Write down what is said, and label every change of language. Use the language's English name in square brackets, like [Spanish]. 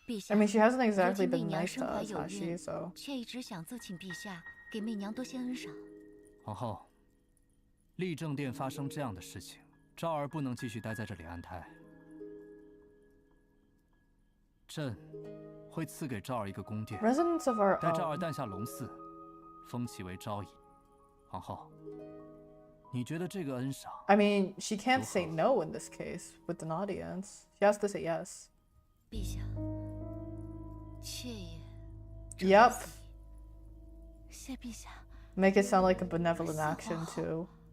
[English] I mean, she hasn't exactly been nice to us, has she? So. [Chinese] 却一直想奏请陛下给媚娘多些恩赏。皇后，立正殿发生这样的事情，昭儿不能继续待在这里安胎。朕会赐给昭儿一个宫殿， [English] Residents of our [Chinese] 待昭儿诞下龙嗣，封其为昭仪。皇后，你觉得这个恩赏 [English] I mean, she can't say no in this case with an audience. She has to say yes. [Chinese] 陛下，妾也。 [English] Yep. [Chinese] 谢陛下。 [English] Make it sound like a benevolent action too.